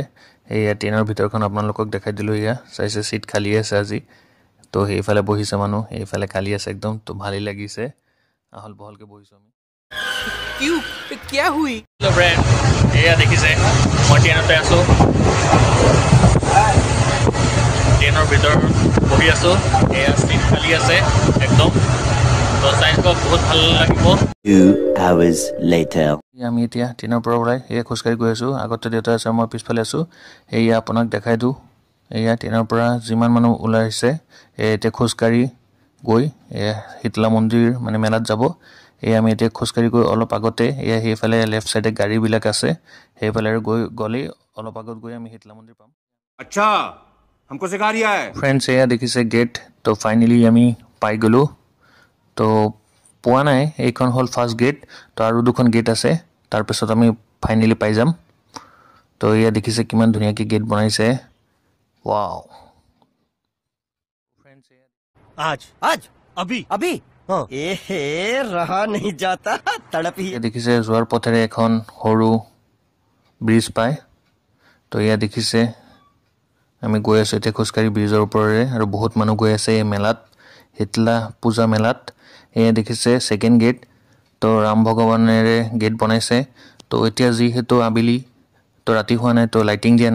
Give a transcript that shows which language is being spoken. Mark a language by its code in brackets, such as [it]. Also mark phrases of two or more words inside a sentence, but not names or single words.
[as] এয়া ট্ৰেইনৰ ভিতৰখন আপোনালোকক দেখাই দিলোঁ এয়া চাইছে চিট খালী আছে আজি তো সেইফালে বহিছে মানুহ এইফালে খালী আছে একদম তো ভালেই লাগিছে আহল বহলকৈ বহিছোঁ আমি [hi] क्यों क्या हुई [en] hello friend [as] এয়া দেখিছে মই ট্ৰেইনতে আছোঁ ট্ৰেইনৰ ভিতৰত বহি আছোঁ এয়া চিট খালী আছে একদম তো চাই বহুত ভাল লাগিব [en] 2 hours later [as] আমি এতিয়া ট্ৰেইনৰ পৰা ওলাই এয়া খোজকাঢ়ি গৈ আছোঁ আগতে দেউতা আছে মই পিছফালে আছোঁ এয়া আপোনাক দেখাই দিওঁ এয়া ট্ৰেইনৰ পৰা যিমান মানুহ ওলাই আহিছে এতিয়া খোজকাঢ়ি গৈ এয়া শীতলা মন্দিৰ মানে মেলাত যাব এই আমি এতিয়া খোজকাঢ়ি গৈ অলপ আগতে এয়া সেইফালে [en] left side [as] গাড়ীবিলাক আছে সেইফালে গ'লেই অলপ আগত গৈ আমি শীতলা মন্দিৰ পাম [hi] अच्छा हमको सिखा रिया है [as] ফ্ৰেণ্ডছ এয়া দেখিছে গেট তো ফাইনেলি আমি পাই গ'লোঁ তো পোৱা নাই এইখন হ'ল [en] first gate [as] তো আৰু দুখন গেট আছে তাৰপিছত আমি ফাইনেলি পাই যাম তো এয়া দেখিছে কিমান ধুনীয়াকৈ গেট বনাইছে ৱাও [hi] आज आज अभी अभी हाँ ए रहा नहीं जाता तड़प ही [as] দেখিছে যোৱাৰ পথেৰে এখন সৰু ব্ৰিজ পায় তো এয়া দেখিছে আমি গৈ আছোঁ এতিয়া খোজকাঢ়ি ব্ৰিজৰ ওপৰেৰে আৰু বহুত মানুহ গৈ আছে এই মেলাত শীতলা পূজা মেলাত এয়া দেখিছে [en] second gate [as] তো ৰাম ভগৱানেৰে গেট বনাইছে তো এতিয়া যিহেতু আবেলি তো ৰাতি হোৱা নাই তো লাইটিং দিয়া